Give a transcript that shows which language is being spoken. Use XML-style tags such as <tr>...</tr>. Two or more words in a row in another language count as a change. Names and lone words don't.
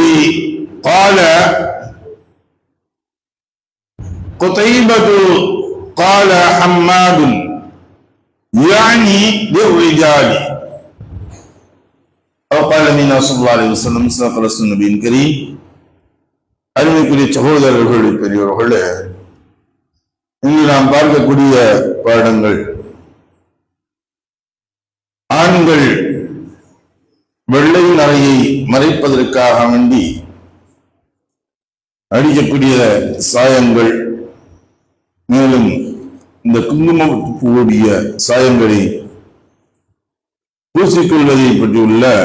<ar>قال قتيبة قال حماد يعني للرجال أو قال النبي صلى الله عليه وسلم صدق رسول النبي الكريم.</ar> <ta>அருமைக்குரிய சகோதரர்களே, பெரியவர்களே, இங்கு நாம் பார்க்கக்கூடிய பாடங்கள் ஆண்கள் வெள்ளை நரையை மறைப்பதற்காக வேண்டி அடிக்கக்கூடிய சாயங்கள், மேலும் இந்த குங்குமப்பூடிய சாயங்களை பூசிக்கொள்வதை பற்றியுள்ள</ta>